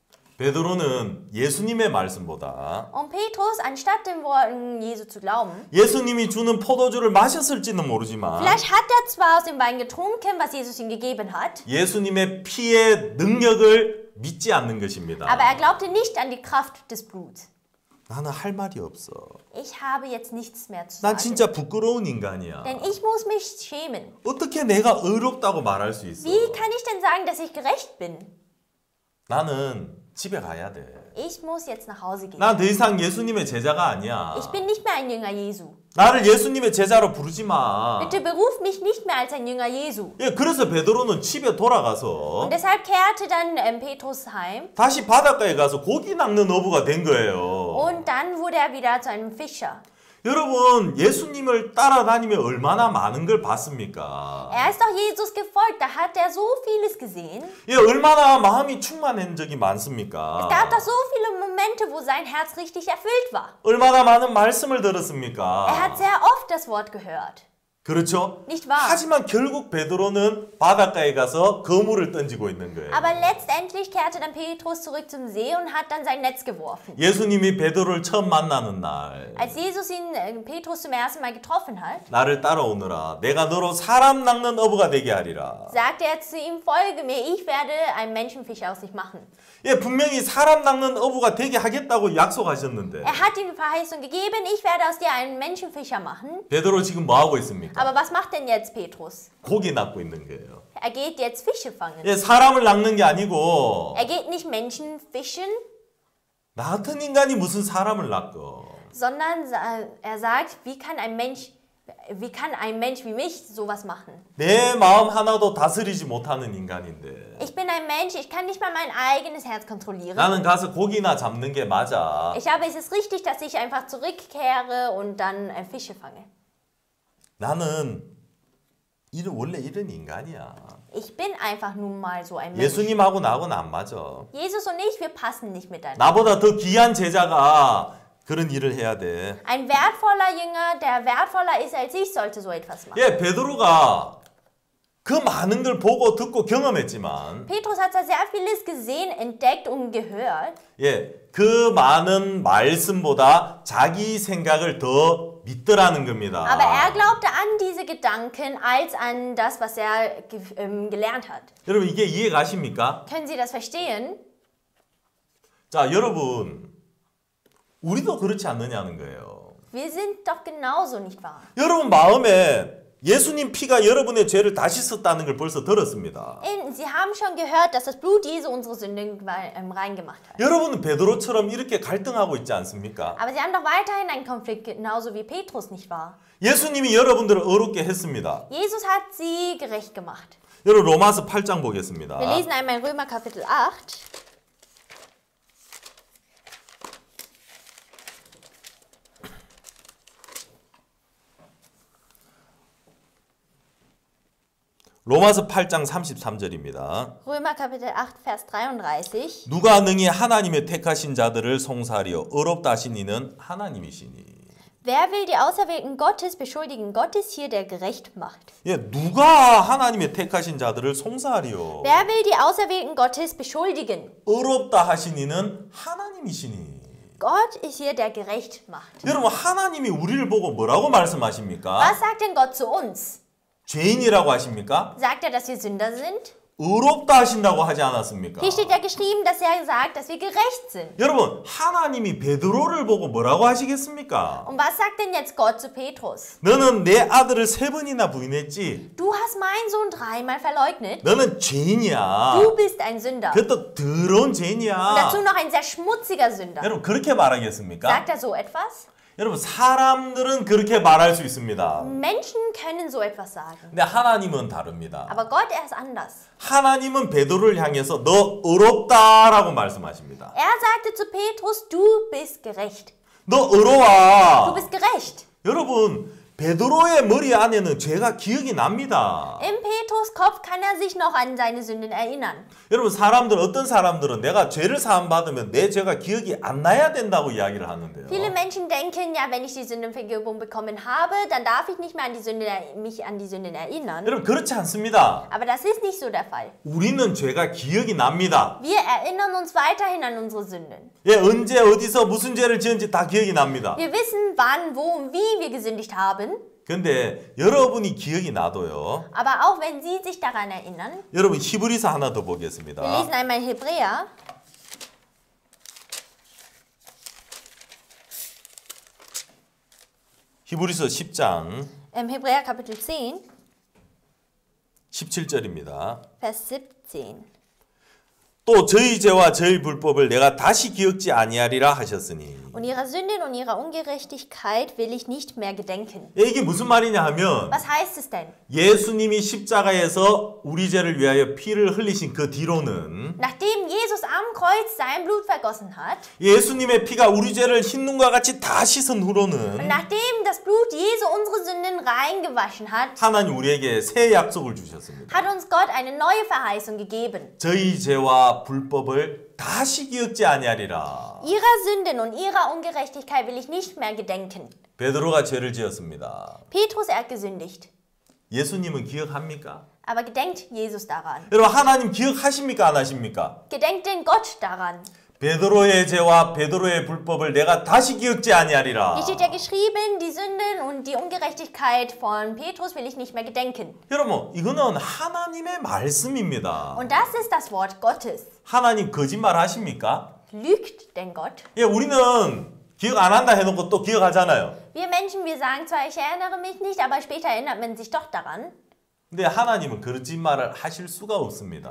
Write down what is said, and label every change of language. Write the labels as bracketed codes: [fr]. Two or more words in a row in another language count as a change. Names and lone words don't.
[ko] 베드로는 예수님의 말씀보다 [de] Und Petrus, anstatt den Worten Jesu zu glauben, [ko] 예수님이 주는 포도주를 마셨을지는 모르지만 [de] vielleicht hat er zwar aus dem Wein getrunken, was Jesus ihm gegeben hat, [ko] 예수님의 피의 능력을 믿지 않는 것입니다. [de] aber er glaubte nicht an die Kraft des Bluts. [ko] 나는 할 말이 없어. [de] Ich habe jetzt nichts mehr zu [ko] 난 [de] sagen, [ko] 진짜 부끄러운 인간이야. [de] denn ich muss mich schämen. [ko] 어떻게 내가 의롭다고 말할 수 있어? [de] Wie kann ich denn sagen, dass ich gerecht bin? [ko] 나는 집에 가야 돼. [de] Ich muss jetzt nach Hause gehen. [ko] 난 더 이상 예수님의 제자가 아니야. [de] Ich bin nicht mehr ein Jünger Jesu. [ko] 나를 예수님의 제자로 부르지 마. [de] Bitte beruf mich nicht mehr als ein Jünger Jesu. [ko] 예, 그래서 베드로는 집에 돌아가서 [de] Und deshalb kehrte dann Petrus heim [ko] 다시 바닷가에 가서 고기 낚는 어부가 된 거예요. [de] und dann wurde er wieder zu einem Fischer. [ko] 여러분, 예수님을 따라다니며 얼마나 많은 걸 봤습니까? [de] Er ist doch Jesus gefolgt, da hat er so vieles gesehen. [ko] 예, 얼마나 마음이 충만한 적이 [de] Es [ko] 많습니까? [de] gab doch so viele Momente, wo sein Herz richtig erfüllt war. [ko] 얼마나 많은 말씀을 들었습니까? [de] Er hat sehr oft das Wort gehört. [ko] 그렇죠? [de] Nicht wahr? [ko] 하지만 결국 베드로는 바닷가에 가서 그물을 던지고 있는 거예요. [de] Aber letztendlich kehrte dann Petrus zurück zum See und hat dann sein Netz geworfen. [ko] 예수님이 베드로를 처음 만나는 날 [de] Als Jesus ihn, Petrus zum ersten Mal getroffen hat, [ko] 나를 따라오너라 내가 너로 사람 낚는 어부가 되게 하리라. [de] sagte er zu ihm, folge mir, ich werde einen Menschenfischer aus dich machen. [ko] 예, 분명히 사람 낚는 어부가 되게 하겠다고 약속하셨는데 [de] Er hat ihm die Verheißung gegeben, ich werde aus dir einen Menschenfischer machen. [ko] 베드로 지금 뭐 하고 있습니까? [de] Aber was macht denn jetzt Petrus? [ko] 고기 낚고 있는 거예요. [de] Er geht jetzt Fische fangen. [ko] 예, 사람을 낚는 게 아니고 [de] Er geht nicht Menschen fischen, [ko] 나 같은 인간이 무슨 사람을 낚어? [de] sondern er sagt, wie kann ein Mensch wie mich sowas machen? [ko] 내 마음 하나도 다스리지 못하는 인간인데 [de] Ich bin ein Mensch, ich kann nicht mal mein eigenes Herz kontrollieren. [ko] 나는 가서 고기나 잡는 게 맞아. [de] Ich glaube, es ist richtig, dass ich einfach zurückkehre und dann Fische fange. [ko] 나는 원래 이런 인간이야. [de] Ich bin einfach nun mal so ein Mensch. [ko] 예수님하고 나하고는 안 맞아. [de] Jesus und ich, wir passen nicht miteinander. [ko] 나보다 더 귀한 제자가 그런 일을 해야 돼. [de] Ein wertvoller Jünger, der wertvoller ist als ich, sollte so etwas machen. [ko] 예, 베드로가 그 많은 걸 보고 듣고 경험했지만 [de] Petrus hat zwar sehr vieles gesehen, entdeckt und gehört, [ko] 예, 그 많은 말씀보다 자기 생각을 더 믿더라는 겁니다. [de] aber er glaubte an diese Gedanken als an das, was er gelernt hat. [ko] 여러분 이게 이해 가십니까? [de] Können Sie das verstehen? [ko] 자, 여러분 우리도 그렇지 않느냐는 거예요. [de] Wir sind doch genauso, nicht wahr? [ko] 여러분 마음에 예수님 피가 여러분의 죄를 다시 썼다는 걸 벌써 들었습니다. [de] Sie haben schon gehört, dass das Blut Jesu unsere Sünden reingemacht hat. [ko] 여러분은 베드로처럼 이렇게 갈등하고 있지 않습니까? [de] Aber sie haben doch weiterhin einen Konflikt, genauso wie Petrus, nicht wahr? [ko] 예수님이 여러분들을 어렵게 했습니다. [de] Jesus hat sie gerecht gemacht. [ko] 여러분 로마서 8장 보겠습니다. [de] Wir lesen einmal in Römer Kapitel 8. [ko] 로마서 8장 33절입니다. [de] Römer Kapitel 8, Vers 33. [ko] 누가 능히 하나님의 택하신 자들을 송사하리요 어렵다 하신 이는 하나님이시니. [de] Wer will die Auserwählten Gottes beschuldigen? Gott ist hier, der gerecht macht. [ko] 예, 누가 하나님의 택하신 자들을 송사하리요 [de] Wer will die Auserwählten Gottes beschuldigen? [ko] 어렵다 하신 이는 하나님이시니. [de] Gott ist hier, der gerecht macht. [ko] 여러분 하나님이 우리를 보고 뭐라고 말씀하십니까? [de] Was sagt denn Gott zu uns? [ko] 죄인이라고 하십니까? [de] Sagt er, dass wir Sünder sind? [ko] 의롭다 하신다고 하지 않았습니까? [de] Hier steht ja geschrieben, dass er sagt, dass wir gerecht sind. [ko] 여러분 하나님이 베드로를 보고 뭐라고 하시겠습니까? [de] Und was sagt denn jetzt Gott zu Petrus? [ko] 너는 내 아들을 3번이나 부인했지? [de] Du hast meinen Sohn 3-mal verleugnet. [ko] 너는 죄인이야. [de] Du bist ein Sünder. [ko] 그것도 더러운 [de] Und [ko] 죄인이야. [de] dazu noch ein sehr schmutziger Sünder. [ko] 여러분 그렇게 말하겠습니까? [de] Sagt er so etwas? [ko] 여러분 사람들은 그렇게 말할 수 있습니다. [de] Menschen können so etwas sagen. [ko] 근데 하나님은 다릅니다. [de] Aber Gott, er ist anders. [ko] 하나님은 베드로를 향해서 너 의롭다라고 말씀하십니다. [de] Er sagte zu Petrus, du bist gerecht. [ko] 너 [de] Du [ko] 의로워. [de] bist gerecht. [ko] 여러분 베드로의 머리 안에는 죄가 기억이 납니다. [de] Im Petrus Kopf kann er sich noch an seine Sünden erinnern. [ko] 여러분 어떤 사람들은 내가 죄를 사함 받으면 내 죄가 기억이 안 나야 된다고 이야기를 하는데요. [de] Viele Menschen denken, ja, wenn ich die Sündenvergebung bekommen habe, dann darf ich nicht mehr an die Sünde, mich an die Sünden erinnern. [ko] 여러분 그렇지 않습니다. [de] Aber das ist nicht so der Fall. [ko] 우리는 죄가 기억이 납니다. [de] Wir erinnern uns weiterhin an unsere Sünden. [ko] 예, 언제 어디서 무슨 죄를 지은지 다 기억이 납니다. [de] Wir wissen, wann, wo und wie wir gesündigt haben. [ko] 근데 여러분이 기억이 나도요. [de] Aber auch wenn Sie sich daran erinnern, [ko] 여러분 히브리서 하나 더 [de] wir [ko] 보겠습니다. [de] lesen einmal Hebräer. [ko] 히브리서 10장 [de] Hebräer Kapitel 10, [ko] 17절입니다. [de] Vers 17. [ko] 또 저희 죄와 저희 불법을 내가 다시 기억지 아니하리라 하셨으니. [de] Und ihrer Sünden und ihrer Ungerechtigkeit will ich nicht mehr gedenken. [ko] 이게 무슨 말이냐 하면 [de] Was heißt es denn? [ko] 예수님이 십자가에서 우리 죄를 위하여 피를 흘리신 그 뒤로는 [de] Nachdem Jesus am Kreuz sein Blut vergossen hat [ko] 예수님의 피가 우리 죄를 흰눈과 같이 다 씻은 [de] und [ko] 후로는 [de] nachdem das Blut Jesu unsere Sünden reingewaschen hat, [ko] 하나님 우리에게 새 약속을 주셨습니다. [de] hat uns Gott eine neue Verheißung gegeben. [ko] 저희 죄와 불법을 다시 기억지 아니하리라. [de] Ihrer Sünden und ihrer Ungerechtigkeit will ich nicht mehr gedenken. [ko] 베드로가 죄를 지었습니다. [de] Petrus, er hat gesündigt. [ko] 예수님은 기억합니까? [de] Aber gedenkt Jesus daran? [ko] 여러분 하나님 기억하십니까 안 하십니까? [de] Gedenkt denn Gott daran? [ko] 베드로의 죄와 베드로의 불법을 내가 다시 기억지 아니하리라. [de] Hier steht ja geschrieben, die Sünden und die Ungerechtigkeit von Petrus will ich nicht mehr gedenken. [ko] 여러분 이거는 하나님의 말씀입니다. [de] Und das ist das Wort Gottes. [ko] 하나님 거짓말 하십니까? [de] Lügt denn Gott? [ko] 예, 우리는 기억 안 한다 해놓고 또 기억하잖아요. [de] Wir Menschen, wir sagen zwar, ich erinnere mich nicht, aber später erinnert man sich doch daran. [ko] 근데 하나님은 거짓말을 하실 수가 없습니다.